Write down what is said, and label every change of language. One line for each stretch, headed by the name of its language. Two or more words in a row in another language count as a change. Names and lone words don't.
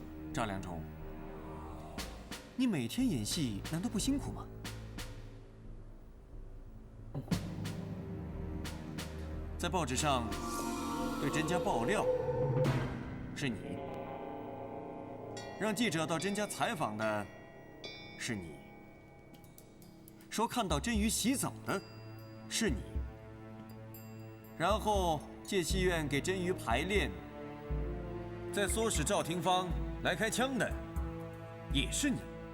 Chinese: 張良忠，你每天演戲難道不辛苦嗎？在報紙上對甄家爆料是你，讓記者到甄家採訪的是你， 说看到真鱼洗澡的是你，然后借戏院给真鱼排练，再唆使赵廷芳来开枪的也是你。